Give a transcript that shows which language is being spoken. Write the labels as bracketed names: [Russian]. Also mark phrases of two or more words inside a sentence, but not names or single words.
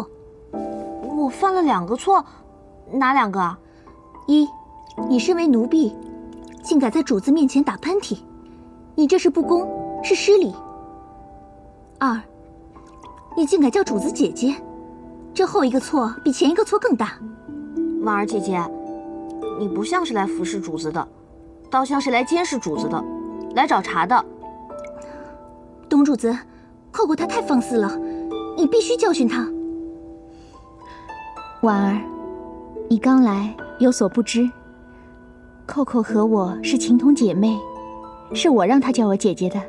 [Chinese] 我犯了2個錯，哪2個啊？1，你身為奴婢，竟敢在主子面前打噴嚏，你這是不恭，是失禮。2，你竟敢叫主子姐姐，這後一個錯比前一個錯更大。婉兒姐姐，你不像是來服侍主子的，倒像是來監視主子的，來找茬的。董主子，扣扣他太放肆了，你必須教訓他。婉兒，你剛來有所不知，扣扣和我是情同姐妹，是我讓她叫我姐姐的。